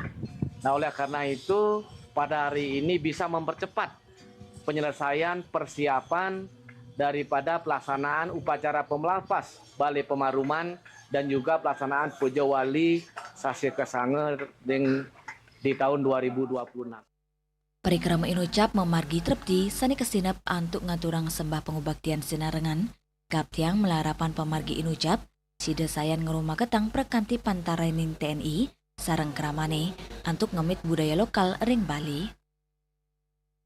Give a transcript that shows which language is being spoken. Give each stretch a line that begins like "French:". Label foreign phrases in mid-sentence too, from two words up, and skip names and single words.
Indonesian: Nah, oleh karena itu, pada hari ini bisa mempercepat penyelesaian persiapan daripada pelaksanaan upacara pemelaspas Balai Pemaruman dan juga pelaksanaan puja wali sasih kesanga di tahun 2026.
Balinese: Parikrama inucap memargi trepti sani kesinap antuk ngaturang sembah pengubaktian sinarengan, kaptiang melarapan pemargi inucap, sida sayan ngerumah ketang perkanti pantaraning TNI, sareng keramane, antuk ngemit budaya lokal ring Bali.